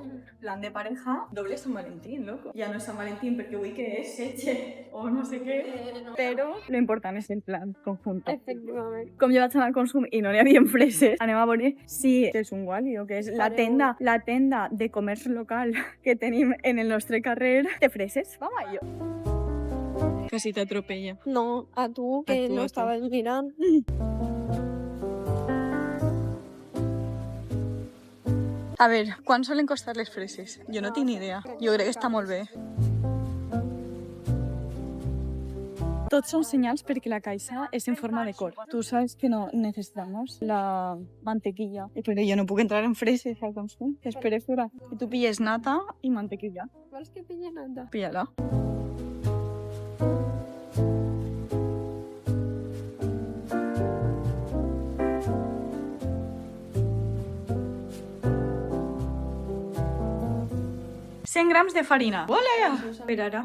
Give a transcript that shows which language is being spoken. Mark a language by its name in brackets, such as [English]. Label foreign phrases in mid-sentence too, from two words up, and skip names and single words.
[Spanish] Plan de pareja, [Catalan] doble Sant Valentí, loco. Ja no és Sant Valentí perquè vull que és setge o no sé què, però lo important és el [Spanish] plan conjunto. [Catalan] Efectivament. Com jo vaig anar al Consum i no n'hi havia freses, anem a veure si és un Wally o que és la tenda de comerç local que tenim en el nostre carrer de freses. [Spanish] Vamos a ello. Casi te atropella. [Catalan] No, a tu, que A tu, no a tu. estaves mirant. A veure, quan solen costar les freses? Jo no tinc ni idea. Jo crec que està molt bé. Tots són senyals perquè la caixa és en forma de cor. [Spanish] Tu sabes que no necesitamos la mantequilla. [Catalan] Però jo no puc entrar en freses al Consum. Espera fora. I tu pilles nata i mantequilla. Vols que pille nata? Pilla-la. «100 grams de farina». Hola! Per ara.